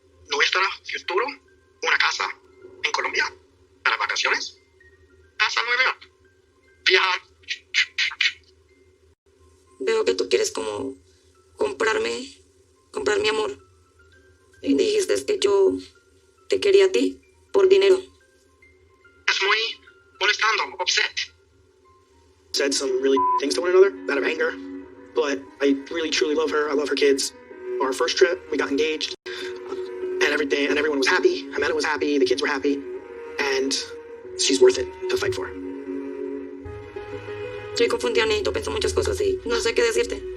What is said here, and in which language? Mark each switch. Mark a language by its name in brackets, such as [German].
[Spanish] Nuestro futuro, una casa en Colombia, para vacaciones, casa nueva, viajar. Veo que tú quieres como comprar mi amor. Y dijiste que yo te quería a ti por dinero. Es muy molestando, upset. [English] Said some really things to one another out of anger, but I really truly love her. I love her kids. Our first trip, we got engaged, and everything, and everyone was happy. Ximena was happy, the kids were happy, and she's worth it to fight for. [Spanish] Estoy confundida, Nito, pienso muchas cosas y no sé qué decirte.